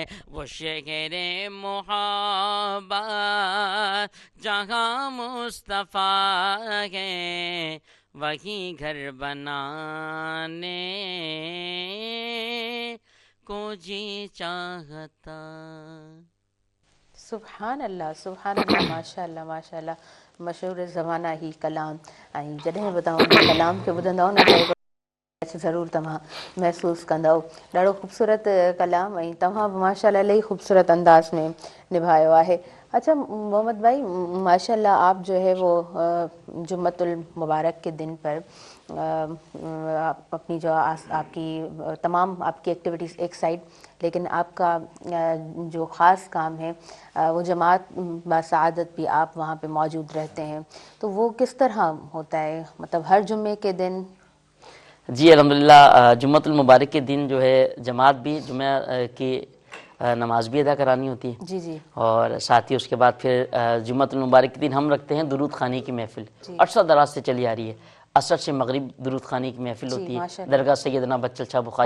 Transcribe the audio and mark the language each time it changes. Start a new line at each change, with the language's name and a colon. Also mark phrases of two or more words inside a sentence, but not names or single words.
Urdu: وہ شہر محبت جہاں مصطفیٰ ہے، وہیں گھر بنانے کو جی چاہتا.
Arabic: سبحان اللہ ماشاء اللہ
Sindhi: مشہور ज़माना ही कलाम. ऐं जॾहिं बि तव्हां हुन कलाम खे ॿुधंदव न त ज़रूरु तव्हां महसूसु कंदव. ॾाढो ख़ूबसूरत कलाम ऐं तव्हां बि माशाअल्लाह इलाही ख़ूबसूरत अंदाज़ में निभायो आहे.
Urdu: اچھا محمد بھائی، ماشاءاللہ آپ جو ہے وہ
Arabic: جمعۃ المبارک
Urdu: کے دن پر اپنی جو آپ کی تمام آپ کی ایکٹیویٹیز ایک سائیڈ، لیکن آپ کا جو خاص کام ہے وہ جماعت باسعادت بھی آپ وہاں پہ موجود رہتے ہیں، تو وہ کس طرح ہوتا ہے? مطلب ہر جمعے کے دن? جی الحمدللہ
Arabic: جمعۃ المبارک
Urdu: کے دن جو ہے جماعت بھی جمعہ کی نماز بھی ادا کرانی ہوتی ہے. جی جی. اور ساتھ ہی اس کے بعد پھر
Arabic: جمعۃ المبارک
Urdu: کے دن ہم رکھتے ہیں درود خوانی کی محفل. عرصہ دراز سے چلی آ رہی ہے. عصر سے مغرب درود خوانی کی محفل ہوتی ہے درگاہ سیدنا بچل شاہ بخاری